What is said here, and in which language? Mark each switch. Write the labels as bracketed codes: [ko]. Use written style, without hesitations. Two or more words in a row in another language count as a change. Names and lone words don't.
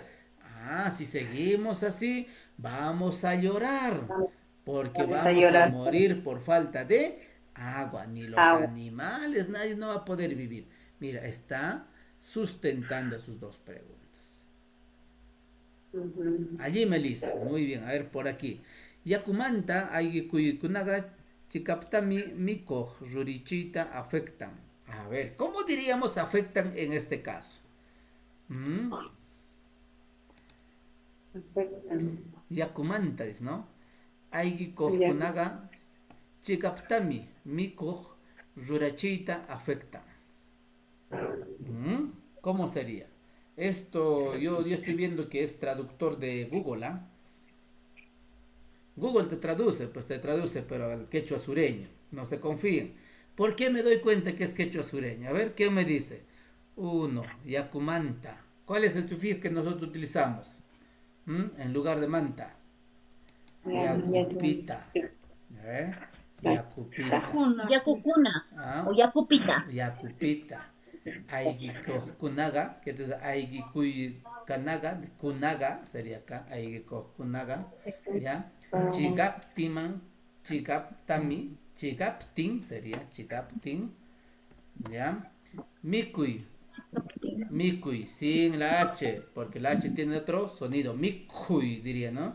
[es] Si seguimos así, vamos a llorar. Porque vamos a morir por falta de agua. Ni los animales, nadie no va a poder vivir. Mira, está sustentando sus 2 preguntas. Allí, Melissa. Muy bien, a ver, por aquí. [qu] Yakumanta, aygikuykunaga, chikaptami, mikoh, rurichita, [es] afectan. A ver, ¿cómo diríamos afectan en este caso? Yakumantais, ¿no? [qu] Aygikohkunaga, chikaptami, mikoh, rurachita, [es] afectan. ¿Cómo sería? Esto yo estoy viendo que es traductor de Google, ¿ah? Google te traduce, pues te traduce, pero al quechua sureño. No se confíen. ¿Por qué me doy cuenta que es quechua sureño? A ver, ¿qué me dice? Uno, yacumanta. ¿Cuál es el sufijo que nosotros utilizamos? En lugar de manta. Yacupita. ¿Eh? Yacupita. Yacucuna ¿Ah? o Yacupita. [qu] Yacupita. Aigikokunaga, [es] que es [qu] Aigikuy Kanaga, Kunaga [es] sería acá, Aigikokunaga, ¿ya? [qu] Chigaptiman, Chigaptami, Chigaptin sería Chigaptin, ¿ya? Mikuy, Mikuy, [es] sin la H, porque la H tiene otro sonido, Mikuy diría, ¿no?